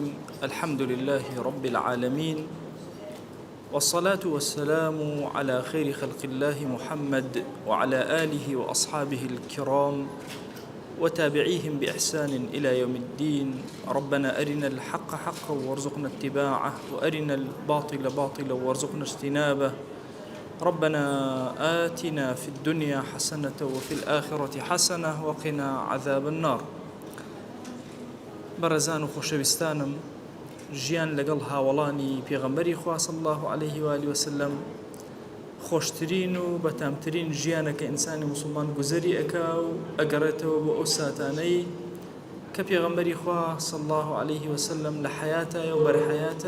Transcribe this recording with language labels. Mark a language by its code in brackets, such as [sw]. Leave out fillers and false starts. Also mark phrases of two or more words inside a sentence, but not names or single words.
[ar] الحمد لله رب العالمين، والصلاة والسلام على خير خلق الله محمد وعلى آله وأصحابه الكرام وتابعيهم بإحسان إلى يوم الدين. ربنا أرنا الحق حقا وارزقنا اتباعه، وأرنا الباطل باطلا وارزقنا اجتنابه. ربنا آتنا في الدنيا حسنة وفي الآخرة حسنة وقنا عذاب النار. [ckb] بەڕێزان و خۆشەویستانم، ژیان لەگەڵ هاوڵانی پێغەمبەری خوا [ar] صلی الله عليه و آله وسلم [ckb] خۆشترین و بەتامترین ژیانە کە ئینسانی موسڵمان گوزەری ئەکا و ئەگەڕێتەوە بۆ ئەو ساتانەی کە پێغەمبەری خوا [ar] صلی الله عليه وسلم [ckb] لە حەیاتایە و بەرحەیاتە.